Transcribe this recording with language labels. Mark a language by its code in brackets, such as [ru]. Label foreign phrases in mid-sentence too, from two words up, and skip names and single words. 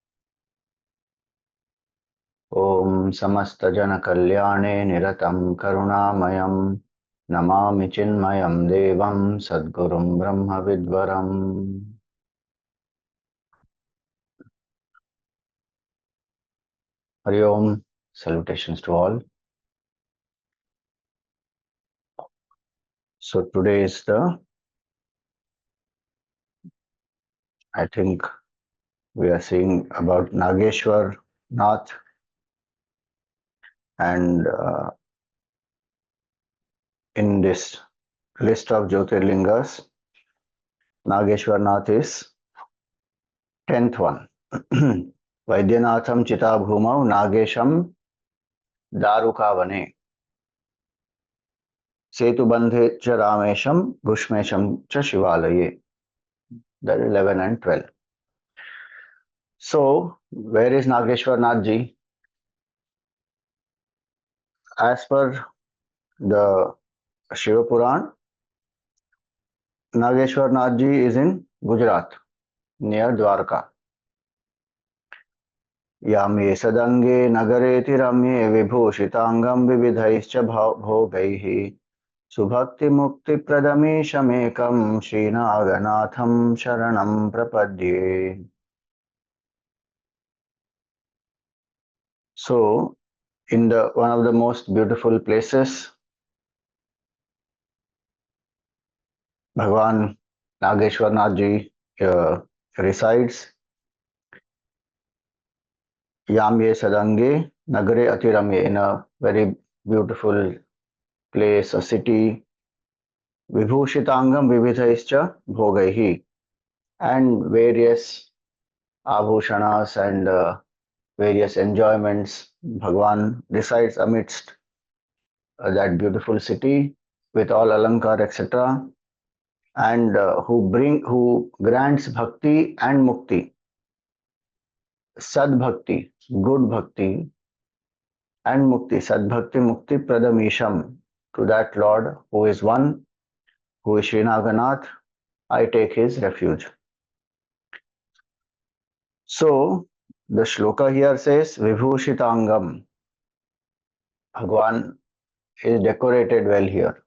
[sa] Om Samasta Jana Kalyane Niratam Karunamayam Namami Chinmayam Devam Sadgurum Brahma Vidvaram. Hari Om, [en] salutations to all. So today is I think we are seeing about Nageshwar Nath, and in this list of Jyotirlingas, Nageshwar Nath is 10th one. [sa] Vaidyanatham Chita Bhumau Nagesham Darukavane Setubandhe Cha Ramesham Bhushmesham Cha Shivalaye. [en] That is 11 and 12. So, where is Nageshwar Nath ji? As per the Shiva Puran, Nageshwar Nath ji is in Gujarat, near Dwarka. [sa] Yamye sadange nagareti ramye vibhushitangam vividhaischa bhogaihi subhakti mukti pradameshamekam srinaganatham sharanam prapadye. [en] So, in the one of the most beautiful places, Bhagwan Nageshwar Nath ji resides. [sa] Yamye sadange nagare atiramye, [en] in a very beautiful place, a city. [sa] Vibhushitangam vividhaischa bhogaihi, [en] and various abhushanas and various enjoyments. Bhagwan resides amidst that beautiful city with all alankar, etc., and who grants bhakti and mukti, [sa] sad bhakti, [en] good bhakti, and mukti, [sa] sad bhakti mukti pradamisham, [en] to that Lord who is one, who is Srinaganath. I take his refuge. So the shloka here says Vibhushitangam. Bhagwan is decorated well here.